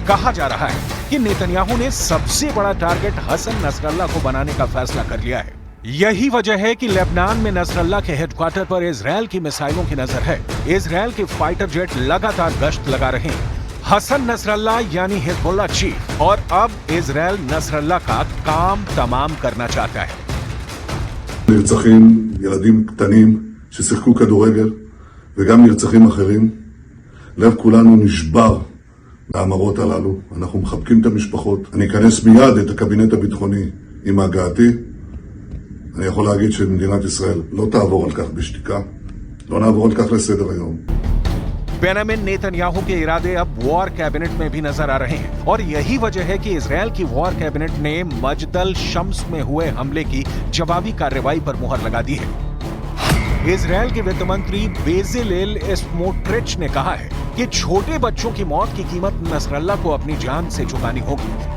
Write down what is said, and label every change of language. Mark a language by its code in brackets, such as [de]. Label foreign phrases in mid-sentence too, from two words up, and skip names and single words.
[hi] कहा जा रहा है कि नेतन्याहू ने सबसे बड़ा टारगेट हसन नसरल्लाह को बनाने का फैसला कर लिया है। यही वजह है कि लेबनान में नसरल्लाह के हेडक्वार्टर पर इजरायल की मिसाइलों की नजर है। इजरायल के [en] fighter jet [hi] लगातार गश्त लगा रहे हैं। हसन नसरल्लाह यानी हिजबुल्लाह चीफ और अब इजरायल नसरल्लाह का काम तमाम करना चाहता है। [he] נרצחים ילדים קטנים ששיחקו כדורגל וגם נרצחים אחרים. לב כולנו נשבר מהמראות הללו. אנחנו מחבקים את המשפחות. אני אכנס מיד את הקבינט הביטחוני עם הגעתי. אני יכול להגיד שמדינת ישראל לא תעבור על כך בשתיקה. לא נעבור על כך לסדר היום. [hi] बेंयामिन नेतन्याहू के इरादे अब [en] war cabinet [hi] में भी नजर आ रहे हैं और यही वजह है कि इजरायल की [en] war cabinet [hi] ने मजदल शम्स में हुए हमले की जवाबी कार्रवाई पर मुहर लगा दी है। इजरायल के वित्त मंत्री बेजेलेल स्मोट्रिच ने कहा है कि छोटे बच्चों की मौत की कीमत नसरल्लाह को अपनी जान से चुकानी होगी।